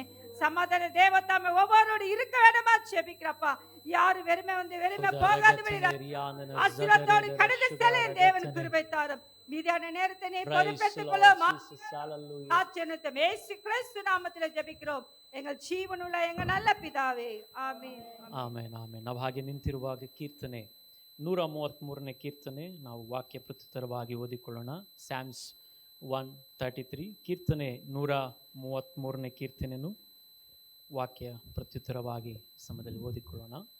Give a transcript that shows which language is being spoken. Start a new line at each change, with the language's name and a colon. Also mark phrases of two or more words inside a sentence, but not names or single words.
Tamil: சமாதான தேவதாமே ஒவ்வொருவரோடு இருக்க வேண்டுமா ஜெபிக்கிறப்பா. யாரு வெறுமை வந்து வெறுமை போகாது ஆசீர்வாதத்தோடு கடந்து செல்ல தேவன் கிருபை தாரும். மீதியான நேரத்தை நீ பொறுப்பேற்றுக் கொள்ளும். ஆச்சரியத்தை இயேசு கிறிஸ்து நாமத்திலே ஜெபிக்கிறோம் எங்கள் ஜீவனுள்ள எங்க நல்ல பிதாவே, ஆமென்
Kannada: ಆಮೆನ್ ಆಮೆನ್. ನಾವು ಹಾಗೆ ನಿಂತಿರುವಾಗ ಕೀರ್ತನೆ 133ನೇ ಕೀರ್ತನೆ ನಾವು ವಾಕ್ಯ ಪ್ರತ್ಯುತ್ತರವಾಗಿ ಓದಿಕೊಳ್ಳೋಣ. ಸ್ಯಾಮ್ಸ್ 133 ಕೀರ್ತನೆ 133ನೇ ಕೀರ್ತನೆಯನ್ನು ವಾಕ್ಯ ಪ್ರತ್ಯುತ್ತರವಾಗಿ ಸಮಯದಲ್ಲಿ ಓದಿಕೊಳ್ಳೋಣ.